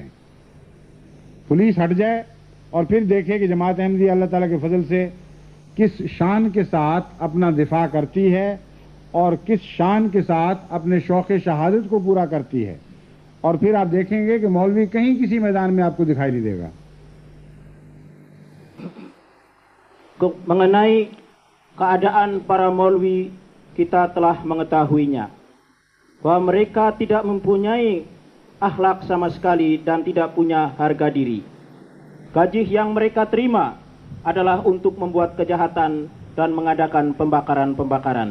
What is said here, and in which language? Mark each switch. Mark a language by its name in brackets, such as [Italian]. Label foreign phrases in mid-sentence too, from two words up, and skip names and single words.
[Urdu] پولیس ہٹ جائے اور پھر دیکھے کہ جماعت احمدیہ اللہ تعالیٰ کے فضل سے کس شان کے ساتھ اپنا دفاع کرتی ہے اور کس شان کے ساتھ اپنے شوق شہادت کو پورا کرتی ہے، اور پھر آپ دیکھیں گے کہ مولوی کہیں کسی میدان میں آپ کو دکھائی نہیں دے گا. [Indonesian] Mengenai keadaan para maulwi, kita telah mengetahuinya bahwa mereka tidak mempunyai akhlak sama sekali dan tidak punya harga diri. Gaji yang mereka terima adalah untuk membuat kejahatan dan mengadakan pembakaran-pembakaran.